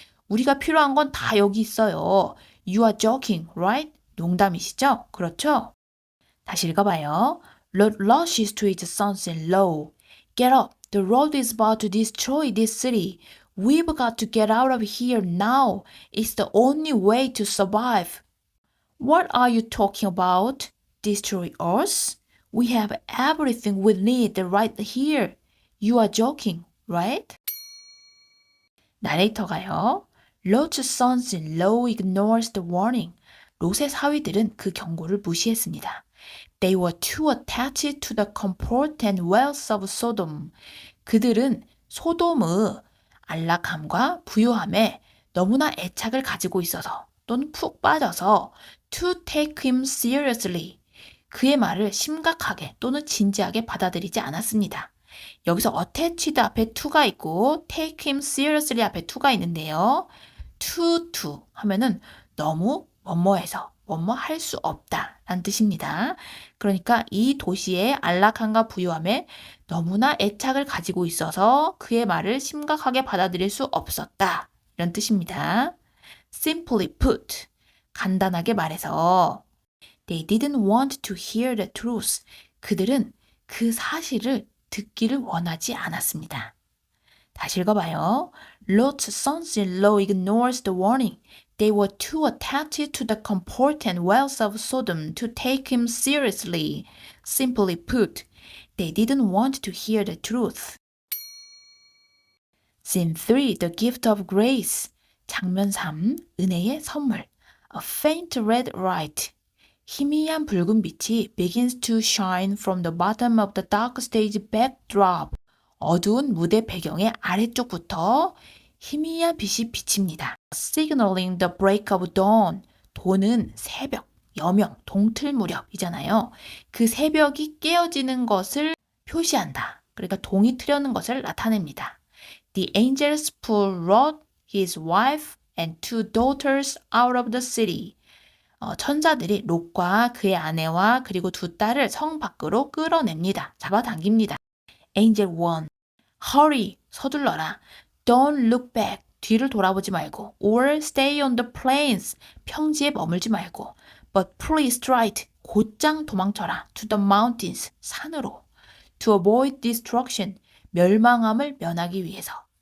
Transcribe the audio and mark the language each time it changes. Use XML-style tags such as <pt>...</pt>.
<ko>우리가 필요한 건 다 여기 있어요.</ko> <en>You are joking, right?</en> <ko>농담이시죠? 그렇죠? 다시 읽어봐요.</ko> <en>Lot rushes to his sons-in-law. Get up. The Lord is about to destroy this city. We've got to get out of here now. It's the only way to survive. What are you talking about? Destroy us? We have everything we need right here. You are joking, right?</en> <ko>나레이터가요.</ko> <en>Lot's sons-in-law ignores the warning.</en> <ko>롯의 사위들은 그 경고를 무시했습니다.</ko> <en>They were too attached to the comfort and wealth of Sodom.</en> <ko>그들은 소돔의 안락함과 부유함에 너무나 애착을 가지고 있어서 또는 푹 빠져서</ko> <en>to take him seriously.</en> <ko>그의 말을 심각하게 또는 진지하게 받아들이지 않았습니다. 여기서 attached 앞에 to가 있고</ko> <en>take him seriously</en> <ko>앞에 to가 있는데요. to 하면은 너무 뭐뭐해서 뭐뭐 할 수 없다 라는 뜻입니다. 그러니까 이 도시의 안락함과 부유함에 너무나 애착을 가지고 있어서 그의 말을 심각하게 받아들일 수 없었다 이런 뜻입니다.</ko> <en>Simply put,</en> <ko>간단하게 말해서</ko> <en>They didn't want to hear the truth.</en> <ko>그들은 그 사실을 듣기를 원하지 않았습니다. 다시 읽어봐요.</ko> <en>Lot's sons-in-law ignores the warning. They were too attached to the comfort and wealth of Sodom to take him seriously. Simply put, they didn't want to hear the truth. Scene 3, the gift of grace.</en> <ko>장면 3, 은혜의 선물.</ko> <en>A faint red light.</en> <ko>희미한 붉은 빛이</ko> <en>begins to shine from the bottom of the dark stage backdrop.</en> <ko>어두운 무대 배경의 아래쪽부터 희미한 빛이 비칩니다.</ko> <en>Signaling the break of dawn.</en> <ko>도는 새벽, 여명, 동틀 무렵이잖아요. 그 새벽이 깨어지는 것을 표시한다. 그러니까 동이 트려는 것을 나타냅니다.</ko> <en>The angels pulled Lot, his wife, and 2 daughters out of the city.</en> <ko>천사들이 롯과 그의 아내와 그리고 2 딸을 성 밖으로 끌어냅니다. 잡아당깁니다. Angel 1.</ko> <en>Hurry,</en> <ko>서둘러라.</ko> <en>Don't look back,</en> <ko>뒤를 돌아보지 말고.</ko> <en>Or stay on the plains,</en> <ko>평지에 머물지 말고.</ko> <en>But please stride,</en> <ko>곧장 도망쳐라.</ko> <en>To the mountains,</en> <ko>산으로.</ko> <en>To avoid destruction,</en> <ko>멸망함을 면하기 위해서.</ko>